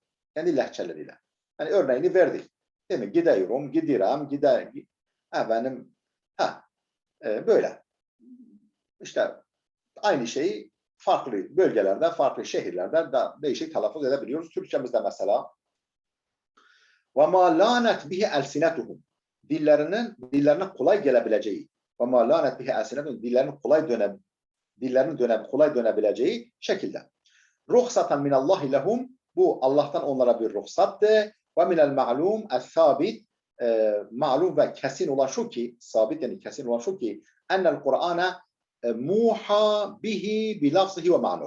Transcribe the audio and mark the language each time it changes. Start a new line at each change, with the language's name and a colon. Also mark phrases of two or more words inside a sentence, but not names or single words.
Turkish: Kendi lehçeleriyle. Yani örneğini verdik. Değil mi? Gidiyorum, gidiyorum, gider. Efendim, böyle. İşte aynı şeyi farklı bölgelerde, farklı şehirlerde değişik telaffuz edebiliyoruz. Türkçemizde mesela
Arabic: وَمَا لَانَتْ بِهِ أَلْسِنَتُهُمْ
Turkish: dillerine kolay gelebileceği
Arabic: وَمَا لَانَتْ بِهِ أَلْسِنَتُهُمْ
Turkish: dillerinin kolay dönebileceği şekilde.
Arabic: رخصة من الله لهم
Turkish: bu Allah'tan onlara bir ruhsattı.
Arabic: ومن المعلوم الثابت
Turkish: ma'lum ve kesin olan şu ki sabit yani kesin olan şu ki
Arabic: أن القرآن موحى به بلفظه ومعناه.